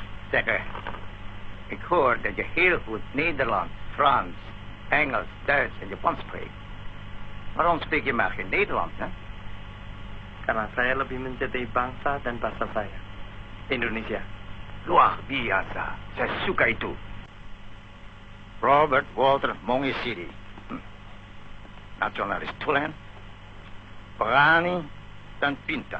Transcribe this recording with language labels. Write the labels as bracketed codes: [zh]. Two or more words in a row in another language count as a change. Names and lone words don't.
[nl] Zeg, ik hoor dat je heel goed Nederlands, Frans, Engels, Duits en Japans spreekt. Waarom spreek je maar geen Nederlands, hè? [id] Karena saya lebih mencintai bangsa dan bahasa saya. Indonesia. Luar biasa. Saya suka itu. Robert Walter Mongisiri. Nasionalis tulen, berani, dan pintar.